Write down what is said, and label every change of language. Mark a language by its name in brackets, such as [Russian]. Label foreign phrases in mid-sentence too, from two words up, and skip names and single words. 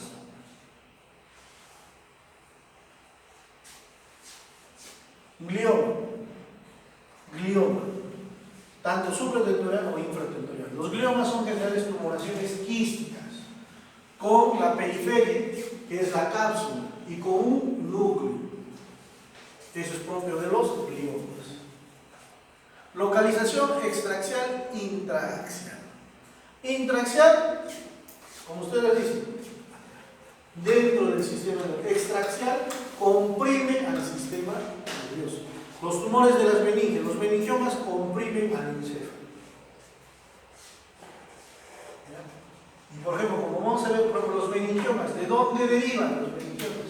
[Spanish] Glioma, tanto supratentorial o infratentorial. Los gliomas son generales tumoraciones quísticas con la periferia que es la cápsula, y con un núcleo. Eso es propio de los gliomas. Localización extraaxial, intraaxial. Intraaxial, como ustedes dicen, dentro del sistema nervioso. Extraaxial, comprime al sistema nervioso. Los tumores de las meninges, los meningiomas comprimen al encéfalo. Y por ejemplo, como vamos a ver, por ejemplo, los meningiomas, ¿de dónde derivan los meningiomas?